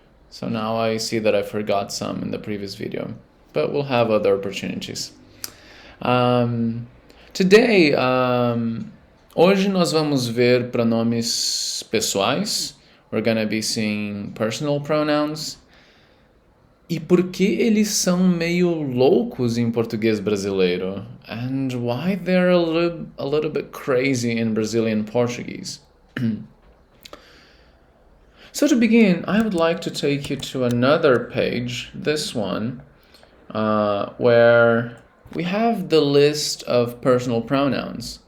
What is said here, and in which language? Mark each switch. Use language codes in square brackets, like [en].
[en] So now I see that I forgot some in the previous video, but we'll have other opportunities. [pt] Today, hoje nós vamos ver pronomes pessoais. [en] We're gonna be seeing personal pronouns. [pt] E por que eles são meio loucos em português brasileiro? [en] And why they're a little bit crazy in Brazilian Portuguese. So to begin, I would like to take you to another page, this one, where we have the list of personal pronouns.